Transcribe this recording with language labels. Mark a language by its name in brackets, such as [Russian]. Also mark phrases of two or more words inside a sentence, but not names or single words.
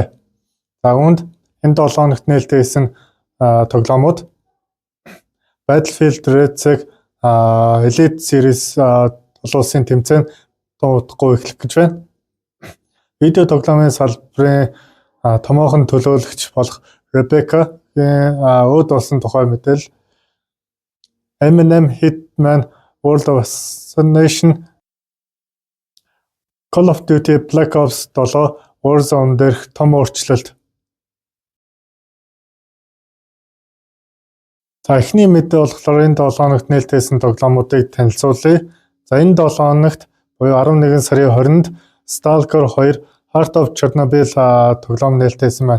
[Mongolian] За үүнд энэ 7 хоногт нээлттэйсэн тоглоомууд Battlefield Red-ийг Elite Series олон улсын тэмцээн дуутахгүй эхлэх гэж байна. Видео тоглоомын салбарын томоохон төлөөлөгч болох Rebecca-гийн өөд болсон тухай мэдээлэл, Eminem Hitman World of Assassination, Call of Duty Black Ops 7 Warzone дээрх том өөрчлөлт. За эхний мэдээ болохоор энэ 7 хоногт нээлттэйсэн тоглоомуудыг танилцуулъя. За энэ 7 хоногт буюу 11 сарын 20-нд Stalker 2 Heart of Chernobyl тоглоом нээлттэйсэн байна.